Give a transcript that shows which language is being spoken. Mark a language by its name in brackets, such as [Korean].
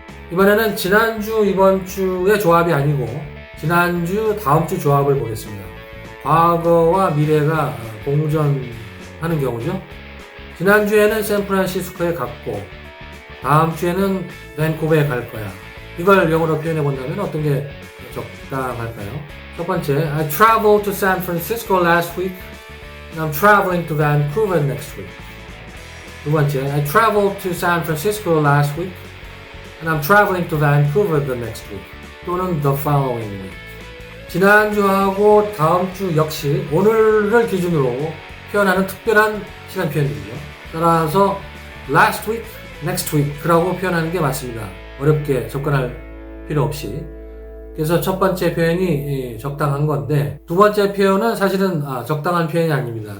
[Korean] 이번에는 지난주, 이번 주의 조합이 아니고 지난주, 다음 주 조합을 보겠습니다. 과거와 미래가 공존하는 경우죠. 지난주에는 샌프란시스코에 갔고 다음 주에는 밴쿠버에 갈 거야. 이걸 영어로 표현해 본다면 어떤 게 적당할까요? 첫 번째, [English] I traveled to San Francisco last week and I'm traveling to Vancouver next week. [Korean] 두 번째, [English] I traveled to San Francisco last week and I'm traveling to Vancouver the next week. [Korean] 또는 [English] the following week. [Korean] 지난주하고 다음 주 역시 오늘을 기준으로 표현하는 특별한 시간 표현들이죠. 따라서 [English] last week, next week [Korean] 라고 표현하는 게 맞습니다. 어렵게 접근할 필요 없이. 그래서 첫 번째 표현이 적당한 건데 두 번째 표현은 사실은 적당한 표현이 아닙니다.